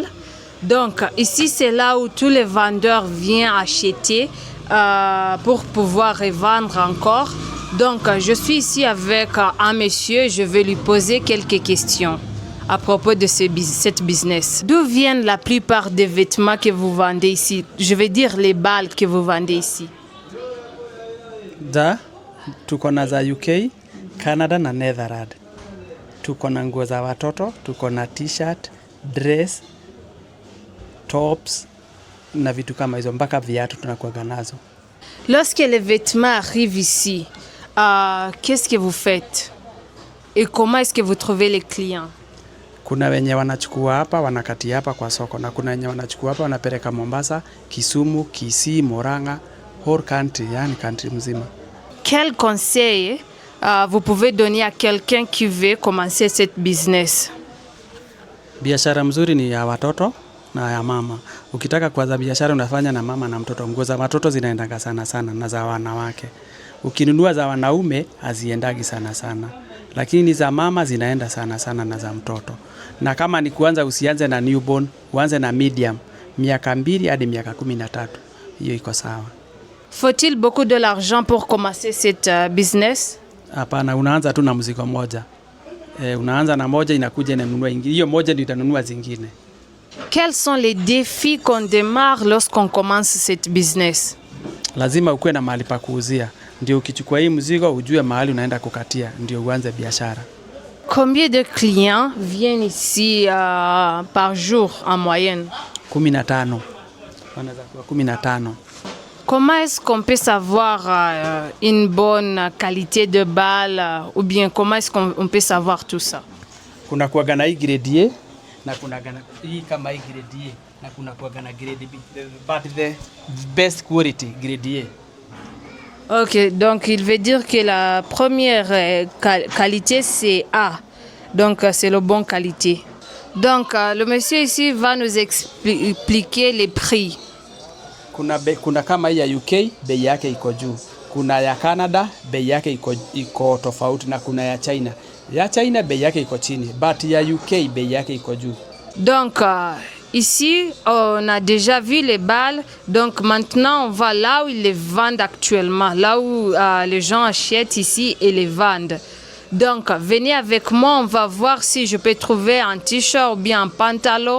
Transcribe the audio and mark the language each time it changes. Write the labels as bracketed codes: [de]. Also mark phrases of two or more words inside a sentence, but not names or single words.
[fr] Donc, ici, c'est là où tous les vendeurs viennent acheter pour pouvoir revendre encore. Donc, je suis ici avec un monsieur. Je vais lui poser quelques questions à propos de cette business. D'où viennent la plupart des vêtements que vous vendez ici? Je veux dire les balles que vous vendez ici. [sw] Tuko na za UK, Canada na Netherlands. Tuko na nguo za watoto, tuko na [en] t-shirt, dress, tops [sw] na vitu kama hizo, mpaka viatu tunakuwa nazo. [fr] Lorsque les vêtements arrivent ici, qu'est-ce que vous faites? Et comment est-ce que vous trouvez les clients? [sw] Kuna wenye wanachukua hapa wanakatia hapa kwa soko, na kuna wenye wanachukua hapa wanapeleka Mombasa, Kisumu, Kisii, Murang'a, [en] whole country, [sw] yani country mzima. [fr] Quel conseil vous pouvez donner à quelqu'un qui veut commencer cette business? [sw] Biashara mzuri ni ya watoto na ya mama. Ukitaka kuanza biashara unafanya na mama na mtoto. Nguo za watoto zinaendanga sana sana na za wanawake. Ukinunua za wanaume haziendagi sana sana. lakini za mama zinaenda sana sana na za mtoto. Na kama ni kuanza, usianze na newborn, uanze na medium, miaka 2 hadi miaka 13. Hiyo iko sawa. [fr] Faut-il beaucoup de l'argent pour commencer cette business? [sw] Hapana, unaanza tu na mzigo moja. Unaanza na moja, inakuja inanunua ingine. Hiyo moja ndio itanunua zingine. [fr] Quels sont les défis qu'on démarre lorsqu'on commence cette business? [sw] Lazima ukuwe na mahali pa kuuzia. Ndio ukichukua hii mzigo ujue mahali unaenda kukatia, ndio uanze biashara. [fr] Combien de clients viennent ici par jour en moyenne? [sw] 15. Wanaweza kuwa 15. [fr] Comment est-ce qu'on peut savoir une bonne qualité de balle ou bien comment est-ce qu'on peut savoir tout ça? [sw] Kuna kuwaga na hii [en] grade A [sw] na kuna hii kama hii [en] grade A [sw] na kuna kuwaga na [en] grade B, but the best quality grade A. [fr] Ok, donc il veut dire que la première qualité c'est A, donc c'est la bonne qualité. Donc le monsieur ici va nous expliquer les prix. [sw] Kuna kama hii ya UK bei yake iko juu, kuna ya Canada bei yake iko tofauti, na kuna ya China. Ya China bei yake iko chini, but ya UK bei yake iko juu. [fr] Donc ici on a déjà vu les balles, donc maintenant on va là où ils les vendent actuellement, là où les gens achètent ici et les vendent. Donc venez avec moi, on va voir si je peux trouver un t-shirt ou bien un pantalon.